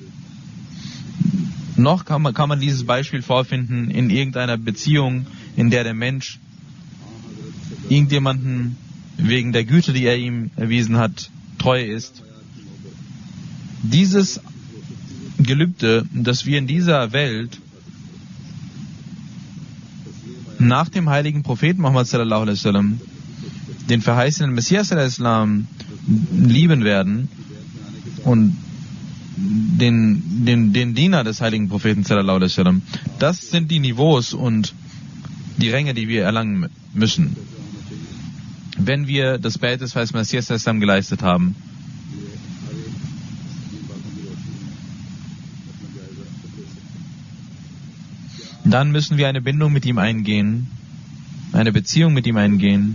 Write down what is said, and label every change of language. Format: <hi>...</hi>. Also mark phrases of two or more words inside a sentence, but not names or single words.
<de>Noch kann man dieses Beispiel vorfinden in irgendeiner Beziehung, in der der Mensch irgendjemanden wegen der Güte, die er ihm erwiesen hat, treu ist. Dieses Gelübde, dass wir in dieser Welt nach dem heiligen Propheten Muhammad</de> <ar>صلى الله عليه وسلم</ar> <de>den verheißenen Messias al-Islam lieben werden und den Diener des heiligen Propheten</de> <ar>صلى الله عليه وسلم,</ar> <de>das sind die Niveaus und die Ränge, die wir erlangen müssen, wenn wir das Bait des verheißenen Messias al-Islam geleistet haben. Dann müssen wir eine Bindung mit ihm eingehen, eine Beziehung mit ihm eingehen.</de>